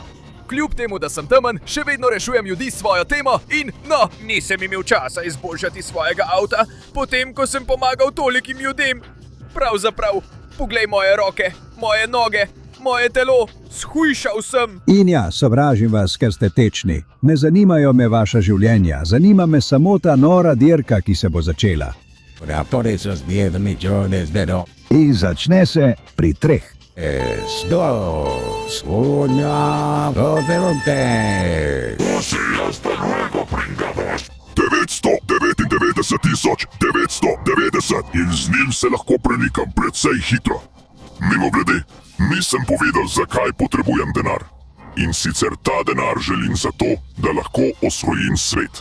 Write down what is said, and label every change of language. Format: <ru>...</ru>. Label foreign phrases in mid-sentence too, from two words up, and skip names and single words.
<sl>Kljub temu, da sem temen, še vedno rešujem ljudi s svojo temo in, nisem imel časa izboljšati svojega avta, potem, ko sem pomagal tolikim ljudem. Pravzaprav, poglej moje roke, moje noge, moje telo, shujšal sem. In ja, sovražim vas, ker ste tečni. Ne zanimajo me vaša življenja, zanima me samo ta nora dirka, ki se bo začela.</sl> <es>Por esos 10 millones de dólares.</es> <sl>In začne se pri 3.</sl> <es>Dos, una, velote. Hasta luego, pringados.</es> <sl>999.990 in z njim se lahko premikam precej hitro. Mimogrede, nisem povedal, zakaj potrebujem denar. In sicer ta denar želim zato, da lahko osvojim svet.</sl>